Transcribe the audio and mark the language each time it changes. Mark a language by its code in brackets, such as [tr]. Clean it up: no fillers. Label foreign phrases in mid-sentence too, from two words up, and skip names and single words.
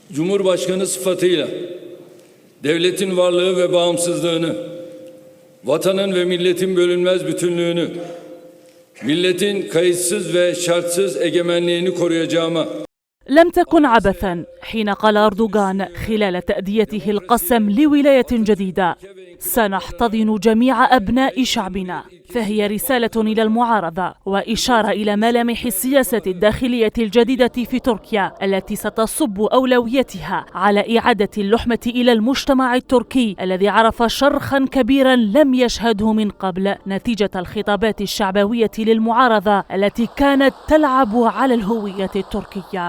[tr] Cumhurbaşkanı sıfatıyla devletin varlığı ve bağımsızlığını, vatanın ve milletin bölünmez bütünlüğünü, milletin kayıtsız ve şartsız egemenliğini koruyacağıma [ar] لم تكن عبثا حين قال أردوغان خلال تأديته القسم لولاية جديدة: سنحتضن جميع أبناء شعبنا. فهي رسالة إلى المعارضة وإشارة إلى ملامح السياسة الداخلية الجديدة في تركيا التي ستصب أولويتها على إعادة اللحمة إلى المجتمع التركي الذي عرف شرخا كبيرا لم يشهده من قبل نتيجة الخطابات الشعبوية للمعارضة التي كانت تلعب على الهوية التركية.